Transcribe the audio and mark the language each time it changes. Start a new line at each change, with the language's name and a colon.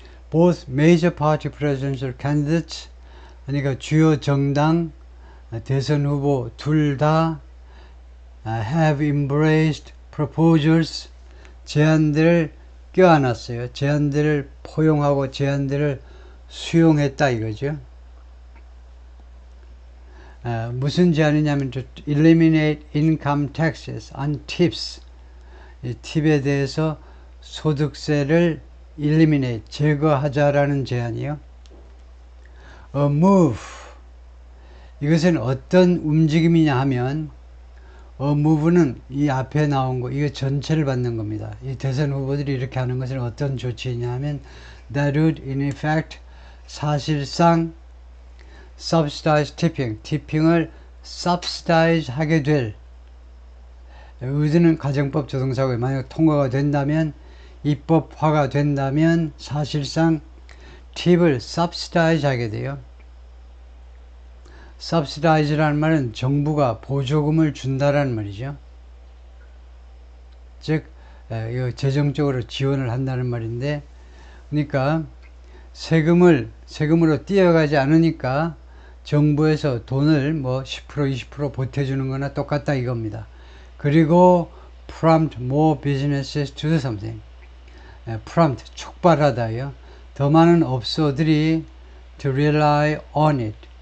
English: Both major party presidential candidates,
Korean: 그러니까 주요 정당 대선 후보 둘 다
English: have embraced proposals,
Korean: 제안들을 껴안았어요. 제안들을 포용하고 제안들을 수용했다 이거죠. 무슨 제안이냐면
English: to eliminate income taxes on tips.
Korean: 이 팁에 대해서 소득세를 eliminate, 제거하자라는 제안이요.
English: A move.
Korean: 이것은 어떤 움직임이냐 하면 a move는 이 앞에 나온 거, 이거 전체를 받는 겁니다. 이 대선 후보들이 이렇게 하는 것은 어떤 조치이냐 하면
English: that would in effect
Korean: 사실상
English: subsidize tipping,
Korean: tipping을 subsidize 하게 될 would는 가정법 조동사고요. 만약 통과가 된다면 입법화가 된다면 사실상 팁을 subsidize 하게 돼요. subsidize라는 말은 정부가 보조금을 준다라는 말이죠. 즉 재정적으로 지원을 한다는 말인데, 그러니까 세금으로 뛰어가지 않으니까 정부에서 돈을 뭐 10% 20% 보태주는 거나 똑같다 이겁니다. 그리고
English: prompt more businesses to do something.
Korean: prompt 촉발하다요. 더 많은 업소들이
English: to rely on it.